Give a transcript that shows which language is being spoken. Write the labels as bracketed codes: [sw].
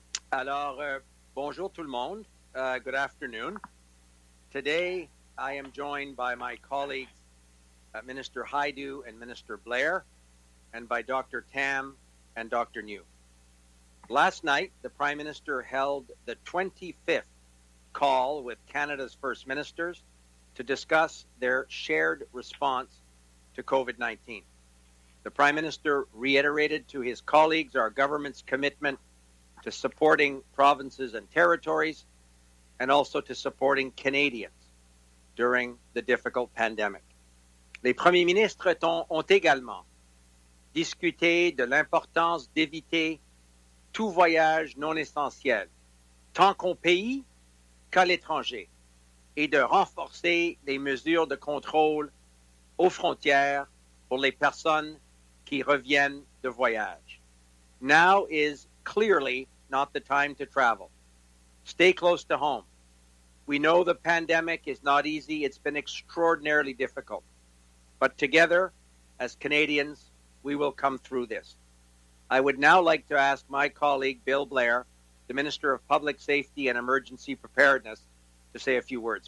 [fr] Alors, bonjour tout le monde. [en] Good afternoon. Today, I am joined by my colleagues, Minister Haidu and Minister Blair, and by Dr. Tam and Dr. Njoo. Last night, the Prime Minister held the 25th call with Canada's First Ministers to discuss their shared response to COVID-19. The Prime Minister reiterated to his colleagues our government's commitment to supporting provinces and territories, and also to supporting Canadians during the difficult pandemic. [fr] Les premiers ministres ont également discuté de l'importance d'éviter tout voyage non essentiel, tant qu'au pays qu'à l'étranger, et de renforcer les mesures de contrôle aux frontières pour les personnes qui reviennent de voyage. [en] Now is clearly not the time to travel. Stay close to home. We know the pandemic is not easy. It's been extraordinarily difficult. But together, as Canadians, we will come through this. I would now like to ask my colleague, Bill Blair, the Minister of Public Safety and Emergency Preparedness, to say a few words.